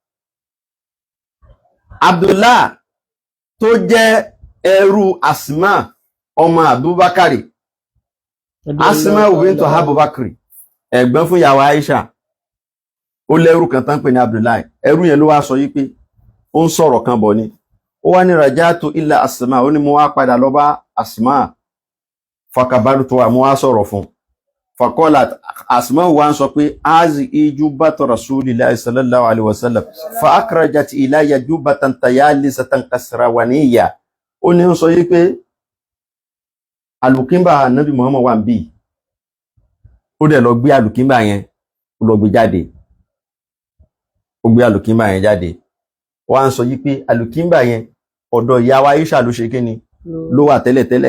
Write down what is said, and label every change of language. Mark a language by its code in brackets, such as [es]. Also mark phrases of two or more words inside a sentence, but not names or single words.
[yo] Abdullah tó jẹ́ ẹrú Asma ọmọ Abubakar, Asma bintu Abubakar, ẹ̀gbọ́n fún ìyàwó Aisha, ó lẹ́rú kan tán pè ní Abdullah. Ẹrú yẹn ló wá sọ yí pé ó ń sọ̀rọ̀ kan bọ̀ ni, ó wá ní [ar] رجعت إلى أسماء, [yo] ó ní mo wá padà lọ bá Asma, [ar] فأخبرت و [yo] mo wá sọ̀rọ̀ fún. [ar] فقالت أسماء [yo] wa ń sọ pé [ar] هذه جبة رسول الله صلى الله عليه وسلم فأخرجت إلي جبة طيالسة كسروانية. [yo] Ó ní ń sọ yí pé alùkímbà Nabi Muhammad wà ń bí, ó dẹ̀ lọ gbé alùkímbà yẹn, ó lọ gbé jáde, ó gbé alùkímbà yẹn jáde. Wọ́n sọ yí pé alùkímbà yẹn ọ̀dọ̀ ìyàwó Aisha ló ṣe kíni, ló wà tẹ́lẹ̀tẹ́lẹ̀.